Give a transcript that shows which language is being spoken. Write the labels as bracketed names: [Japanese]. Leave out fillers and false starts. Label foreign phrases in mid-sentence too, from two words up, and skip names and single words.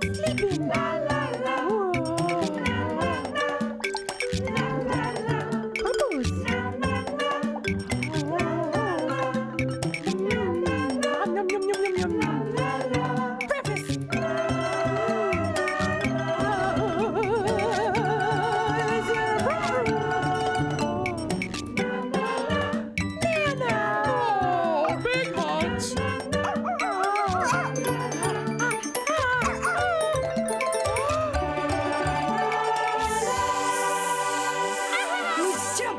[English] ribbon. La la la. La la la. La la la. Bubbles. La la la. La la la. Yum yum yum yum yum yum. La la. Breakfast. Big lunch. Jump.